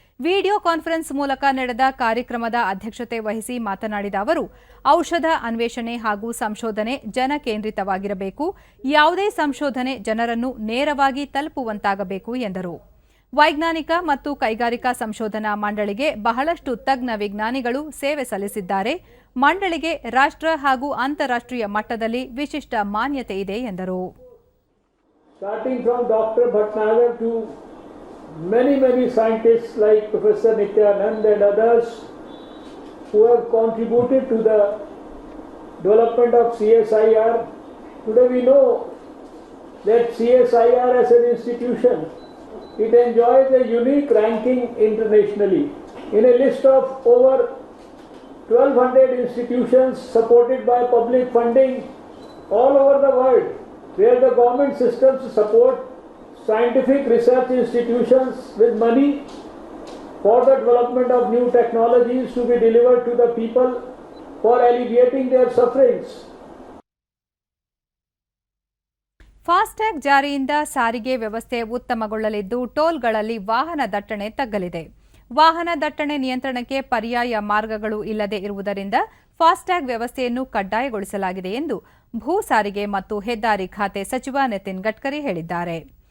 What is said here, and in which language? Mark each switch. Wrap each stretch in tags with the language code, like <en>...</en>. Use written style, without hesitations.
<kn>Video conference ಮೂಲಕ ನಡೆದ ಕಾರ್ಯಕ್ರಮದ ಅಧ್ಯಕ್ಷತೆ ವಹಿಸಿ ಮಾತನಾಡಿದ ಅವರು, ಔಷಧ ಅನ್ವೇಷಣೆ ಹಾಗೂ ಸಂಶೋಧನೆ ಜನಕೇಂದ್ರಿತವಾಗಿರಬೇಕು, ಯಾವುದೇ ಸಂಶೋಧನೆ ಜನರನ್ನು ನೇರವಾಗಿ ತಲುಪುವಂತಾಗಬೇಕು ಎಂದರು. ವೈಜ್ಞಾನಿಕ ಮತ್ತು ಕೈಗಾರಿಕಾ ಸಂಶೋಧನಾ ಮಂಡಳಿಗೆ ಬಹಳಷ್ಟು ತಜ್ಞ ವಿಜ್ಞಾನಿಗಳು ಸೇವೆ ಸಲ್ಲಿಸಿದ್ದಾರೆ. ಮಂಡಳಿಗೆ ರಾಷ್ಟ್ರ ಹಾಗೂ ಅಂತಾರಾಷ್ಟ್ರೀಯ ಮಟ್ಟದಲ್ಲಿ ವಿಶಿಷ್ಟ ಮಾನ್ಯತೆ ಇದೆ ಎಂದರು.</kn> <en>Starting from Dr. Bhatnagar to many scientists like Professor Nityanand and others who have contributed to the development of CSIR. Today we know that CSIR as an institution, it enjoys a unique ranking internationally. In a list of over 1,200 institutions supported by public funding all over the world, where the government systems support scientific research institutions with money for the development of new technologies to be delivered to the people for alleviating their sufferings.</en> <kn>FASTag ಜಾರಿಯಿಂದ ಸಾರಿಗೆ ವ್ಯವಸ್ಥೆ ಉತ್ತಮಗೊಳ್ಳಲಿದ್ದು, ಟೋಲ್ಗಳಲ್ಲಿ ವಾಹನ ದಟ್ಟಣೆ ತಗ್ಗಲಿದೆ. ವಾಹನ ದಟ್ಟಣೆ ನಿಯಂತ್ರಣಕ್ಕೆ ಪರ್ಯಾಯ ಮಾರ್ಗಗಳು ಇಲ್ಲದೆ ಇರುವುದರಿಂದ ಫಾಸ್ಟ್ಯಾಗ್ ವ್ಯವಸ್ಥೆಯನ್ನು ಕಡ್ಡಾಯಗೊಳಿಸಲಾಗಿದೆ ಎಂದು ಭೂ ಸಾರಿಗೆ ಮತ್ತು ಹೆದ್ದಾರಿ ಖಾತೆ ಸಚಿವ ನಿತಿನ್ ಗಡ್ಕರಿ ಹೇಳಿದ್ದಾರೆ.</kn>